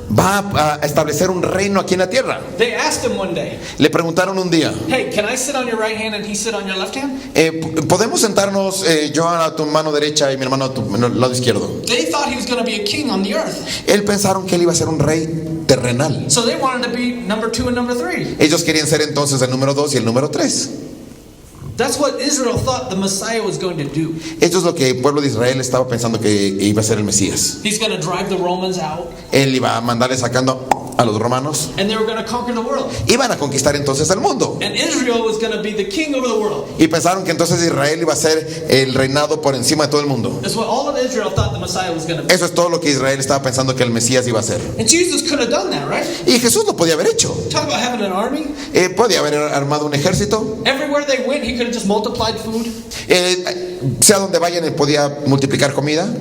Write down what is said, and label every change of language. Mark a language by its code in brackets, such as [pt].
[es] Va a establecer un reino aquí en la tierra. [en] They asked him one day, [es] Le preguntaron un día, [en] hey, can I sit on your right hand and he sit on your left hand? [es] ¿podemos sentarnos yo a tu mano derecha y mi hermano a tu lado izquierdo? [en] They thought he was going to be a king on the earth. [es] Él pensaron que él iba a ser un rey terrenal. [en] So they wanted to be number 2 and number 3. [es] Ellos querían ser entonces el número 2 y el número 3. [en] That's what Israel thought the Messiah was going to do. [es] Esto es lo que el pueblo de Israel estaba pensando que iba a ser el Mesías. [en] He's going to drive the Romans out [es] Él iba a mandarle sacando a los romanos. [en] and they were going to conquer the world. [es] Iban a conquistar entonces el mundo. [en] And Israel was going to be the king over the world. [es] Y pensaron que entonces Israel iba a ser el reinado por encima de todo el mundo. [en] That's what all of Israel thought the Messiah was going to be. [es] Eso es todo lo que Israel estaba pensando que el Mesías iba a ser. [en] And Jesus could have done that, right? [es] Y Jesús lo podía haber hecho. [en] Talk about having an army. [es] Podía haber armado un ejército. [en] Everywhere they went, he could have just multiplied food. [es] Sea donde vayan, él podía multiplicar comida.